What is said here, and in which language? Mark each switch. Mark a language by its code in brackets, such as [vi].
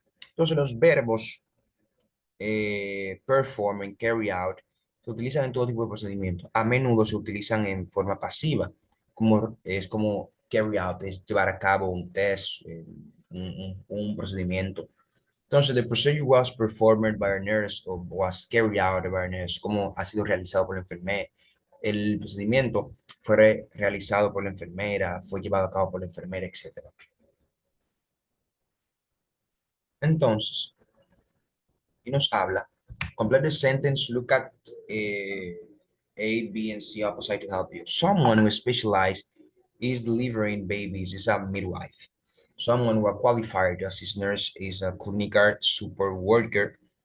[es] Entonces, los verbos perform y carry out se utilizan en todo tipo de procedimientos. A menudo se utilizan en forma pasiva, como es como carry out, es llevar a cabo un test, un procedimiento. [en] Entonces, the procedure was performed by a nurse o was carried out by a nurse, [es] como ha sido realizado por la enfermera. El procedimiento fue realizado por la enfermera, fue llevado a cabo por la enfermera, etcétera. Entonces, y nos habla, [en] complete the sentence, look at A, B, and C opposite to help you. Someone who specializes is delivering babies is a midwife. Someone who are qualified as his nurse is a clinical support worker.